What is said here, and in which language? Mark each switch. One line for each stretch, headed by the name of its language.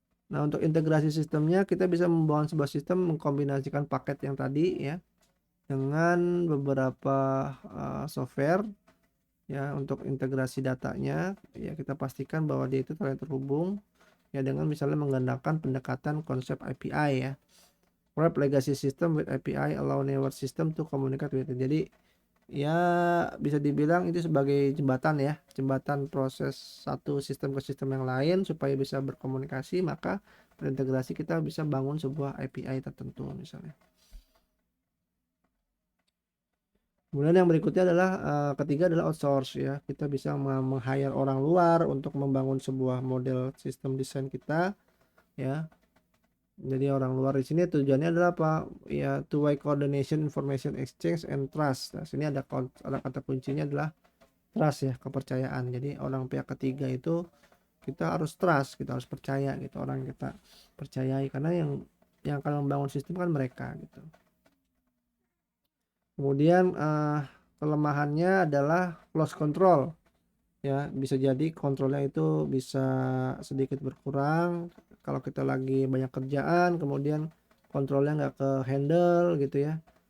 Indonesian: Nah, untuk integrasi sistemnya kita bisa membangun sebuah sistem mengkombinasikan paket yang tadi ya dengan beberapa software ya. Untuk integrasi datanya ya kita pastikan bahwa dia itu terhubung ya dengan misalnya menggunakan pendekatan konsep API ya.
English: Wrap legacy system with API allow newer system to communicate with it.
Indonesian: Jadi ya bisa dibilang itu sebagai jembatan ya, jembatan proses satu sistem ke sistem yang lain supaya bisa berkomunikasi, maka terintegrasi kita bisa bangun sebuah API tertentu misalnya. Kemudian yang berikutnya adalah ketiga adalah outsource ya. Kita bisa meng-hire orang luar untuk membangun sebuah model sistem desain kita ya. Jadi orang luar di sini tujuannya adalah apa?
English: Ya two way coordination, information exchange and trust.
Indonesian: Nah, sini ada kata kuncinya adalah trust ya, kepercayaan. Jadi orang pihak ketiga itu kita harus trust, kita harus percaya gitu, orang yang kita percayai karena yang akan membangun sistem kan mereka gitu. Kemudian kelemahannya adalah loss control ya, bisa jadi kontrolnya itu bisa sedikit berkurang kalau kita lagi banyak kerjaan, kemudian kontrolnya nggak ke handle gitu ya.